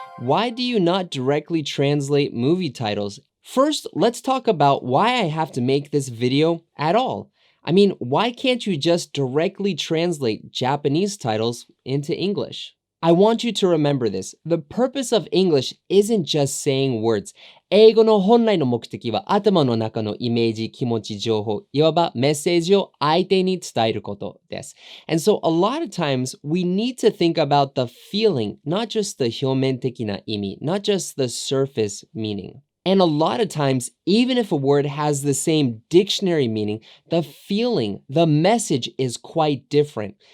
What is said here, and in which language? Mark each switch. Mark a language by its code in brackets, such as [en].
[en] Why do you not directly translate movie titles? First, let's talk about why I have to make this video at all. I mean, why can't you just directly translate Japanese titles into English? I want you to remember this. The purpose of English isn't just saying words. [ja] 英語の本来の目的は頭の中のイメージ、気持ち、情報、いわばメッセージを相手に伝えることです。 [en] And so a lot of times we need to think about the feeling, not just the [ja] 表面的な意味, [en] not just the surface meaning. And a lot of times, even if a word has the same dictionary meaning, the feeling, the message is quite different.